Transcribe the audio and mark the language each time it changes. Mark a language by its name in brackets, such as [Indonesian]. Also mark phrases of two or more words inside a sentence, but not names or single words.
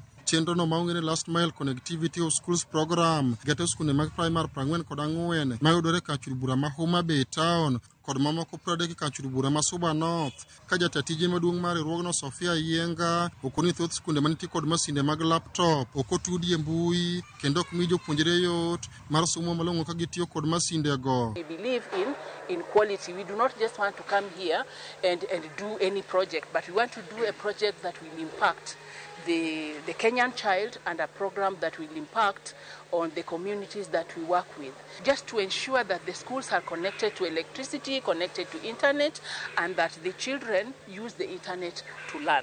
[Luo (Kenya and Tanzania)] Chenro no maungene [English] Last Mile Connectivity of Schools Program [Luo (Kenya and Tanzania)] geto skunde mag primary 44 mayudore ka chung' bura ma Homa Bay Town kod mamoko 30 ka chung' bura ma Suba North ka jatatije maduong' mar riwruogno Sofia Yienga okoni thoth skunde manitie kod masinde mag laptop okotudi e mbui kendo ok mi jopuonjre yot mar somo malong'o ka gitiyo kod masinde go. [English] We believe in quality. We do not just want to come here and do any project, but we want to do a project that will impact the Kenyan child and a program that will impact on the communities that we work with, just to ensure that the schools are connected to electricity, connected to internet, and that the children use the internet to learn.